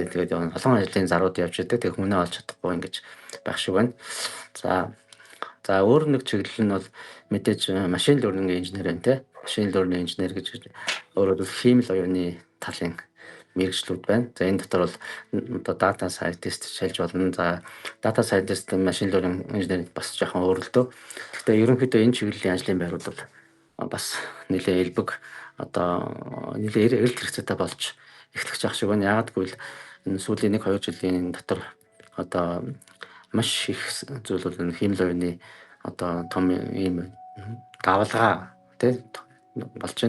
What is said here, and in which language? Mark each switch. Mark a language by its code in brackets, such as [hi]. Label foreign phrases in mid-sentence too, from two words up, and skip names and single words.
[mn] Тэгээд олон ажлын зарууд явж байдаг. Тэгээд хүнээ олж чадахгүй ингэж байх шиг байна. За өөр нэг чиглэл нь бол мэдээж [en] machine learning [mn] инженер байна те. [en] Machine learning [mn] инженер гэж өөрөөр хэлбэл хиймэл оюуны талын мэргэжлүүд байна. За энэ дотор бол одоо [en] data scientist [mn] шилж болно. За [en] data scientist machine learning [mn] инженер бас жоохон өөр л дөө. Гэхдээ ерөнхийдөө энэ чиглэлийн ажлын байрууд бол бас нэлээд элбэг одоо нэлээд эрэлт хэрэгцээтэй болж эхлэж байгаа шиг байна. Яагад гэвэл энэ сүүлийн 1-2 жилийн дотор одоо маш их зүйл бол энэ хиймэл оюуны одоо том ийм давалгаа тий болж байна.